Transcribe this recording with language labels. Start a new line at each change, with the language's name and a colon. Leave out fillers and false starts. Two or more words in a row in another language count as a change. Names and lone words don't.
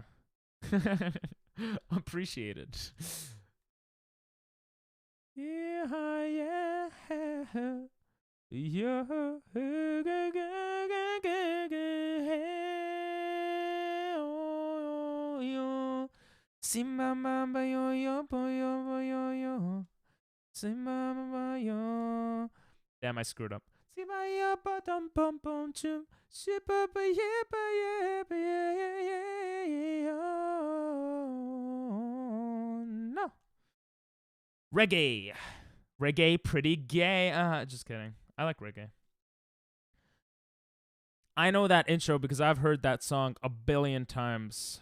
English: Appreciated. Yeah, yeah, yeah. Si mama yo yo yo yo yo. Si mama yo. Damn, I screwed up. Si ma yo ba dum bum bum chum. Si ba ba yeah ba yeah ba yeah yeah yeah yeah. No. Reggae. Reggae pretty gay. Just kidding. I like reggae. I know that intro because I've heard that song a billion times.